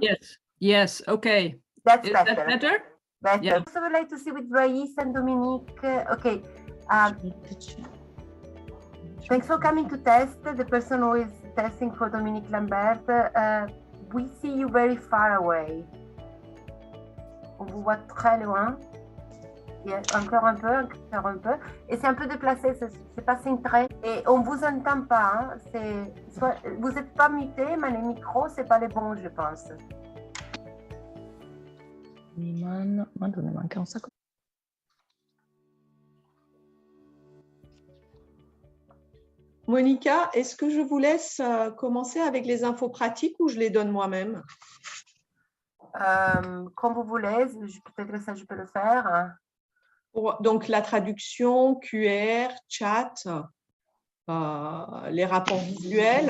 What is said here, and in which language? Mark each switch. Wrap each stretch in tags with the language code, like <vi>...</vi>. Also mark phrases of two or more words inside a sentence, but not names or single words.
<en>Yes. Yes. Okay. That's Is better. that better? Better. Yeah. Also, would like to see with Raissa and Dominique. Okay. Thanks for coming to test. The person who is testing for Dominique Lambert, we see you very far away.</en> <fr>On vous voit très loin. Yeah, encore un peu, encore un peu. Et c'est un peu déplacé, c'est pas signe très. Et on vous entend pas. Hein. Vous n'êtes pas muté, mais les micros, c'est pas les bons, je pense.</fr> <it>Ne manca un sacco.</it> <fr>Monica, est-ce que je vous laisse commencer avec les infos pratiques ou je les donne moi-même? Comme vous voulez, peut-être que ça, je peux le faire. Donc, la traduction, QR, chat, les rapports visuels.</fr>